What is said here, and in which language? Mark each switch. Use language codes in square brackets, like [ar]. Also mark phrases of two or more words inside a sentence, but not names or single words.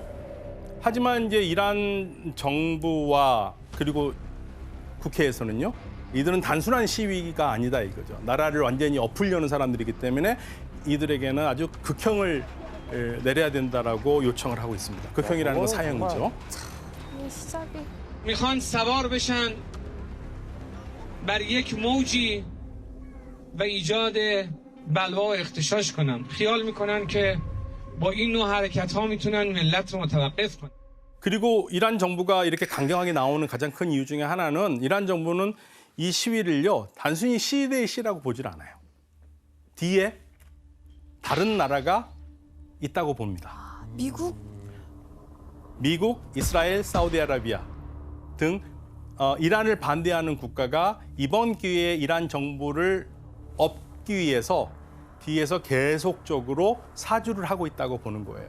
[ko] 하지만 이제 이란 정부와 그리고 국회에서는요. 이들은 단순한 시위가 아니다 이거죠. 나라를 완전히 엎으려는 사람들이기 때문에 이들에게는 아주 극형을 내려야 된다라고 요청을 하고 있습니다. 극형이라는 건 사형이죠. 이 히잡이. [fa] میخوان سوار بشن بر یک موجی و ایجاد بلوا و اغتشاش کنن خیال میکنن که با این نوع حرکت ها میتونن ملت رو متوقف کنن. [ko] 그리고 이란 정부가 이렇게 강경하게 나오는 가장 큰 이유 중에 하나는 이란 정부는 이 시위를요 단순히 시 대 시라고 보질 않아요. 뒤에 다른 나라가 있다고 봅니다. 미국, 이스라엘, 사우디아라비아 등 이란을 반대하는 국가가 이번 기회에 이란 정부를 엎기 위해서 뒤에서 계속적으로 사주를 하고 있다고 보는 거예요.